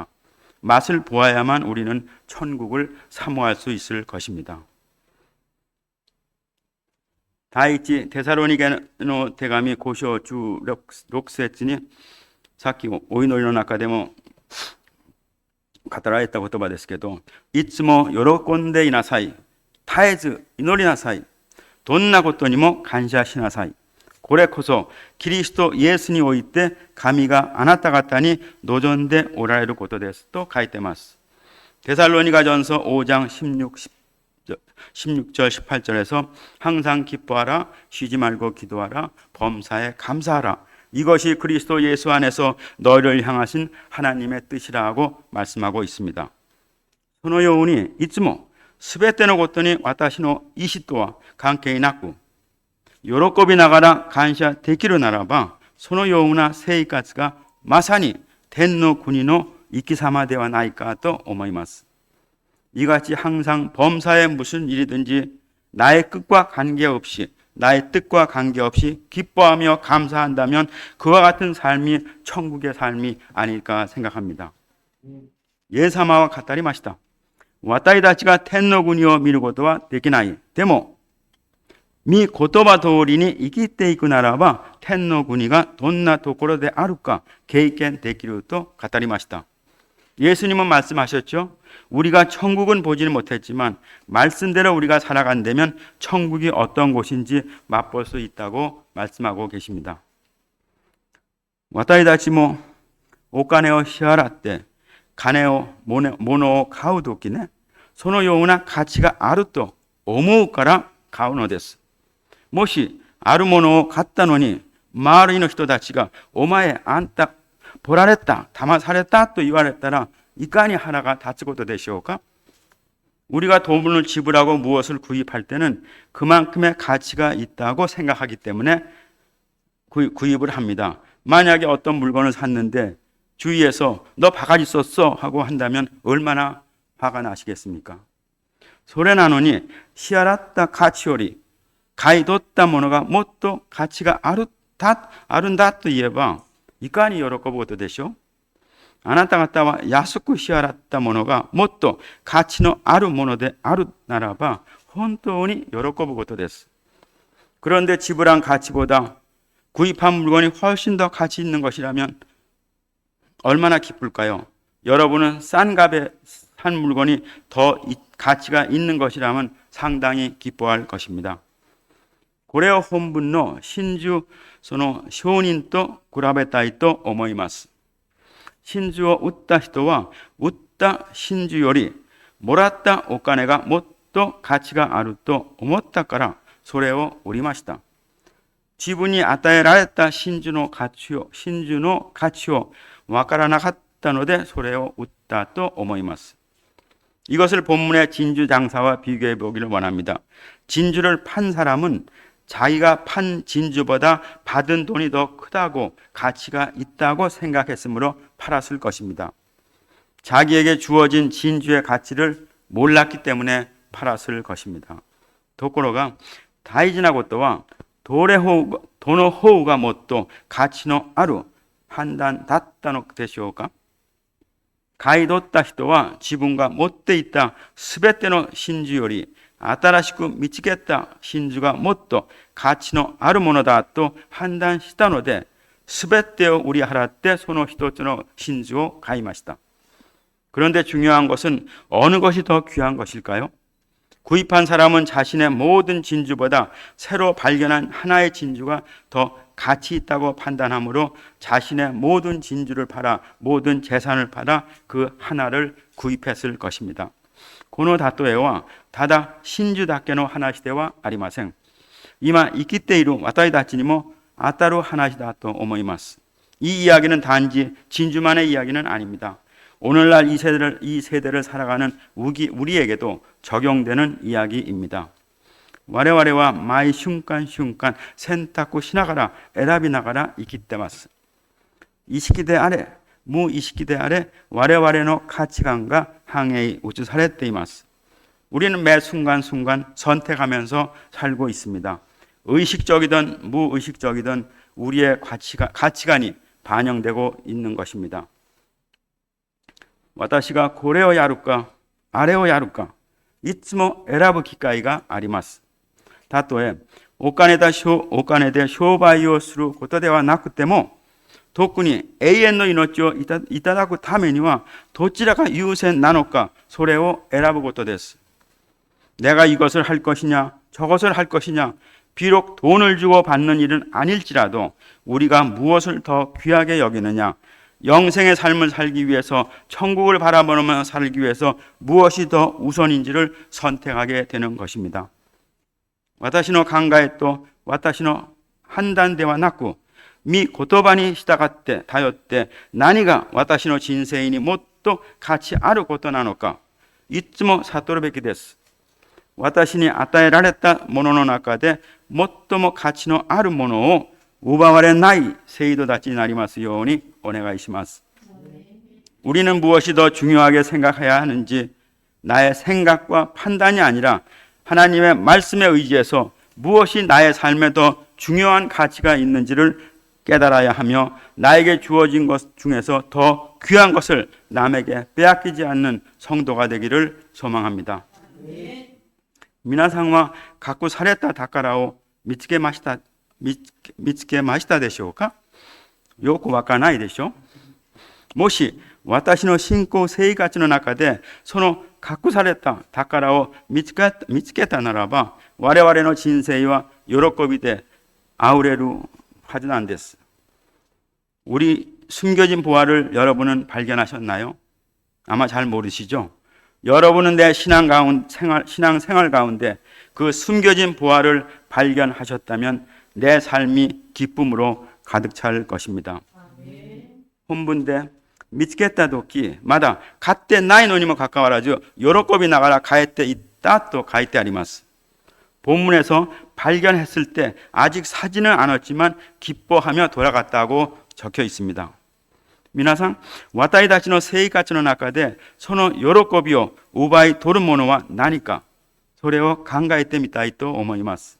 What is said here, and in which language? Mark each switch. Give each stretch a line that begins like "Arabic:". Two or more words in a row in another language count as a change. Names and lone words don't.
Korean: 맛을 보아야만 우리는 천국을 사모할 수 있을 것입니다.
Japanese: 第一テサロニケの手紙5章16節にさっきお祈りの中でも語られた言葉ですけど、いつも喜んでいなさい。絶えず祈りなさい。どんなことにも感謝しなさい。これこそキリストイエスにおいて神があなた方に望んでおられることですと書いてます。
Korean: 데살로니가전서 5장 16절 18절에서 항상 기뻐하라, 쉬지 말고 기도하라, 범사에 감사하라. 이것이 그리스도 예수 안에서 너희를 향하신 하나님의 뜻이라 하고 말씀하고 있습니다.
Japanese: そのようにいつもすべてのことに私の意思とは関係なく喜びながら感謝できるならば、そのような生活がまさに天の国の生き様ではないかと思います。
Korean: 이같이 항상 범사에 무슨 일이든지 나의 뜻과 관계없이 기뻐하며 감사한다면 그와 같은 삶이 천국의 삶이 아닐까 생각합니다. 예사마와 같다리 마시다.
Japanese: 私たちが天の国を見ることはできない。でも御言葉通りに生きていくならば天の国がどんなところであるか経験できると語りました。
Korean: 예수님은 말씀하셨죠. 우리가 천국은 보지는 못했지만 말씀대로 우리가 살아간다면 천국이 어떤 곳인지 맛볼 수 있다고 말씀하고 계십니다.
Japanese: 私たちもお金を支払って金を物を買うときね、そのような価値があると思うから買うのです。もしあるものを買ったのに周りの人たちがお前あんたボラれた、騙されたと言われたらいかに腹が立つことでしょうか。
Korean: 우리가 돈을 지불하고 무엇을 구입할 때는 그만큼의 가치가 있다고 생각하기 때문에 구입을 합니다. 만약에 어떤 물건을 샀는데 주위에서 너 바가지 썼어 하고 한다면 얼마나 화가 나시겠습니까?
Japanese: それなのに支払った価値より買い取ったものがもっと価値があるんだと言えばいかに喜ぶことでしょう。あなた方は安く支払ったものがもっと価値のあるものであるならば本当に喜ぶことです。
Korean: 그런데 지불한 가치보다 구입한 물건이 훨씬 더 가치 있는 것이라면 얼마나 기쁠까요? 여러분은 싼 값에 산 물건이 더 가치가 있는 것이라면 상당히 기뻐할 것입니다.
Japanese: これを本文の真珠その証人と比べたいと思います。真珠を売った人は売った真珠よりもらったお金がもっと価値があると思ったからそれを売りました。自分に与えられた真珠の価値を分からなかったのでそれを売ったと思います.
Korean: 이것을 본문의 진주 장사와 비교해 보기를 원합니다. 진주를 판 사람은 자기가 판 진주보다 받은 돈이 더 크다고 가치가 있다고 생각했으므로 팔았을 것입니다. 자기에게 주어진 진주의 가치를 몰랐기 때문에 팔았을 것입니다.
Japanese: ところが大事なことはどの方がもっと価値のある判断だったのでしょうか。買い取った人は自分が持っていたすべての真珠より新しく見つけた真珠がもっと価値のあるものだと判断したので、すべてを売り払ってその一つの真珠を買いました.
Korean: 그런데 중요한 것은 어느 것이 더 귀한 것일까요? 구입한 사람은 자신의 모든 진주보다 새로 발견한 하나의 진주가 더 가치 있다고 판단하므로 자신의 모든 진주를 팔아 모든 재산을 팔아 그 하나를 구입했을 것입니다.
Japanese: この例えはただ真珠だけの話ではありません。今生きている私たちにも当たる話だと思います。
Korean: 이 이야기는 단지 진주만의 이야기는 아닙니다. 오늘날 이 세대를 살아가는 우리에게도 적용되는 이야기입니다.
Japanese: 我々は毎瞬間瞬間選択しながら選びながら生きてます。意識であれ無意識であれ我々の価値観が反映映されています。
Korean: 우리는 매 순간순간 선택하면서 살고 있습니다. 의식적이든 무의식적이든 우리의 가치관이 반영되고 있는 것입니다.
Japanese: 私がこれをやるかあれをやるかいつも選ぶ機会があります。たとえお金で商売をすることではなくても特に永遠の命をいただくためにはどちらが優先なのかそれを選ぶことです。
Korean: 내가 이것을 할 것이냐 저것을 할 것이냐 비록 돈을 주고 받는 일은 아닐지라도 우리가 무엇을 더 귀하게 여기느냐 영생의 삶을 살기 위해서 천국을 바라보며 살기 위해서 무엇이 더 우선인지를 선택하게 되는 것입니다.
Japanese: 私の考えと私の判断ではなく御言葉に従って頼って何が私の人生にもっと価値あることなのかいつも悟るべきです。私に与えられたものの中で最も価値のあるものを奪われない生徒たちになりますようにお願いします。
Korean: 우리는 무엇이 더 중요하게 생각해야 하는지 나의 생각과 판단이 아니라 하나님의 말씀에 의지해서 무엇이 나의 삶에 더 중요한 가치가 있는지를 깨달아야 하며 나에게 주어진 것 중에서 더 귀한 것을 남에게 빼앗기지 않는 성도가 되기를 소망합니다.
Japanese: 皆さんは過去された宝を見つけましたでしょうか。よくわからないでしょ。もし私の信仰生活の中でその隠された宝を見つけたならば我々の人生は喜びであふれるはずなんです。
Korean: 우리 숨겨진 보화를 여러분은 발견하셨나요? 아마 잘 모르시죠? 여러분은 내 신앙 생활 가운데 그 숨겨진 보화를 발견하셨다면 내 삶이 기쁨으로 가득 찰 것입니다.
Japanese: 본문대 見つけた時まだ買ってないのにもかかわらず喜びながら帰っていったと書いてあります。
Korean: 본문에서 발견했을 때 아직 사지는 않았지만 기뻐하며 돌아갔다고 적혀 있습니다.
Japanese: 皆さん、私たちの生活の中でその喜びを奪い取るものは何か、それを考えてみたいと思います。